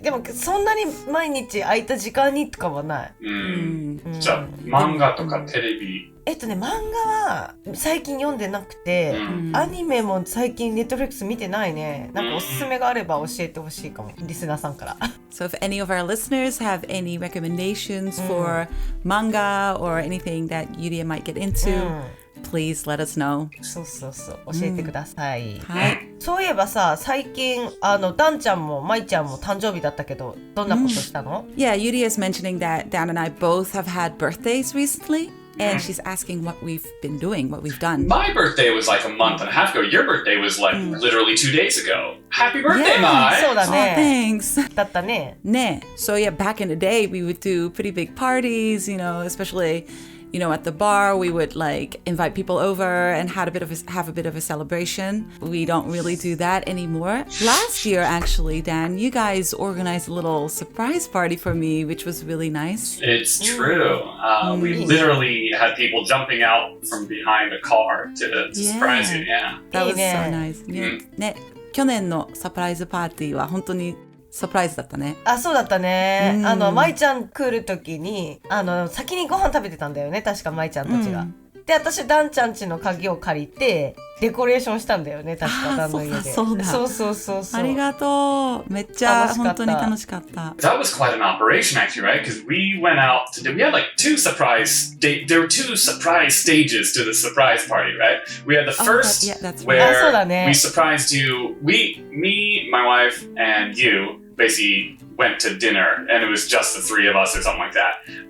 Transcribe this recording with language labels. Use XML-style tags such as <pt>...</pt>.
<ja>でもそんなに毎日空いた時間にとかはない。じゃあ、漫画とかテレビ。漫画は最近読んでなくて、アニメも最近ネットフリックス見てないね。なんかおすすめがあれば教えてほしいかも、リスナーさんから。</ja> <en>So if any of our listeners have any recommendations for manga or anything that Yuria might get into,Please let us know.</en> <ja>そうそうそう、教えてください。はい。そういえばさ、最近ダンちゃんもマイちゃんも誕生日だったけど、どんなことしたの？</ja> <en>Yeah, Yuri is mentioning that Dan and I both have had birthdays recently, and she's asking what we've been doing, what we've done. My birthday was like a month and a half ago. Your birthday was like literally 2 days ago. Happy birthday, Mai!</en> <ja>そうだ</ja> <en>Oh,</en> <ja>ね。</ja> <en>thanks.</en> <ja>だったね。</ja> <en>So yeah, back in the day, we would do pretty big parties, especially at the bar, we would like invite people over and have a bit of a celebration. We don't really do that anymore. Last year, actually, Dan, you guys organized a little surprise party for me, which was really nice. It's true. We literally had people jumping out from behind a car to surprise you. Yeah. That was so nice.</en> <ja>ね、去年のサプライズパーティーは本当にサプライズだったね。あ、そうだったね。舞ちゃん来る時に、先にご飯食べてたんだよね、確か舞ちゃんたちが。で、私、ダンちゃん家の鍵を借りて、デコレーションしたんだよね、確か、ダンの家で。そうだ。ありがとう。めっちゃ本当に楽しかった。</ja> <en>That was quite an operation, actually, right? Because we went out we had like there were two surprise stages to the surprise party, right? We had the first where we surprised you, me, my wife, and you basically went to dinner, and it was just the three of us or something like that.</en>